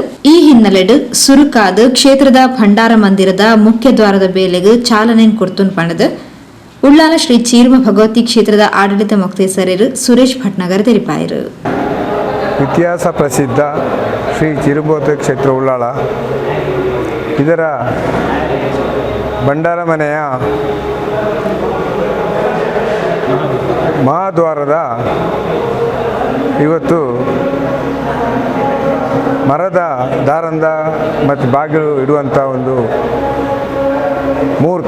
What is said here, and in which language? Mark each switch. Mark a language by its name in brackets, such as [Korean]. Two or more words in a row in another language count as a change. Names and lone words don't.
[Tulu] ಈ ಹಿನ್ನೆಲೆಡು ಸುರುಕಾದ ಕ್ಷೇತ್ರದ ಭಂಡಾರ ಮಂದಿರದ ಮುಖ್ಯ ದ್ವಾರದ ಬೇಲೆಗೆ ಚಾಲನೆ ಕೊಡ್ತುನ್ ಪಣದು ಉಳ್ಳಾಲ ಶ್ರೀ ಚೀರ್ಮ ಭಗವತಿ ಕ್ಷೇತ್ರದ ಆಡಳಿತ ಮೊಕ್ತೇಸರರು ಸುರೇಶ್ ಭಟ್ನಗರ್ ತೆರಿಪಾಯರು. [Kannada] ಇತಿಹಾಸ ಪ್ರಸಿದ್ಧ ಶ್ರೀ ಚಿರುಭಗವತಿ ಕ್ಷೇತ್ರ ಉಳ್ಳಾಳ ಇದರ ಭಂಡಾರ ಮನೆಯ ಮಹಾದ್ವಾರದ ಇವತ್ತು ಮರದ ದಾರಂದ ಮತ್ತು ಬಾಗಿಲು ಇಡುವಂಥ ಒಂದು ಮುಹೂರ್ತ.